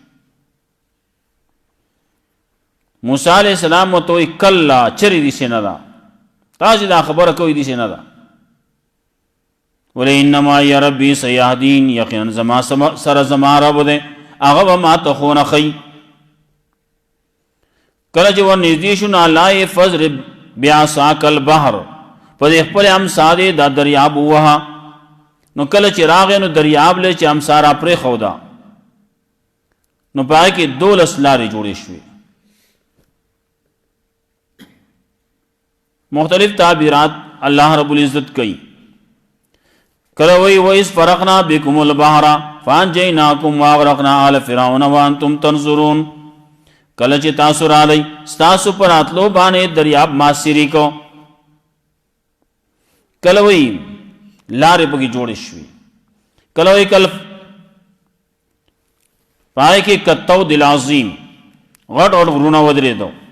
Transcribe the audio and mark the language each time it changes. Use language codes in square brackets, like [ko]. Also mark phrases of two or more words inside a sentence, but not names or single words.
[ps] موسی علیہ السلام ورته وایي کلا، چرې داسې نه ده، تاسې دا خبره کوئ داسې نه ده. ولې [ar] انما یا ربي سیهدین، [ps] یقینا زما سره زما رب دی، هغه به ما ته ښوونه ښیي. کله چې ورنږدې شو نو الله یې [ar] فضرب بعصاک البحر، [ps] په دې خپل امسا دې دا دریاب ووهه. نو کله چې راغی نو دریاب له چې امسا را پرېښوده، نو په هغې کې 12 لارې جوړې شوې. مختلف تعبیرات الله رب العزت کوي. [ar] کله وایي وَإِذْ فَرَقْنَا بِكُمُ الْبَحْرَ فَأَنْجَيْنَاكُمْ وَأَغْرَقْنَا آلَ فِرْعَوْنَ وَأَنْتُمْ تَنْظُرُونَ. [ps] کله چې تاسو رالی ستاسو پر راتلو باندې دریاب ما سیری کو. کله وایي لارې پکې جوړې شوې، کله وایي کله پای کې [ar] کالطود العظیم، [ps] غټ غټ غرونه ودرېدو.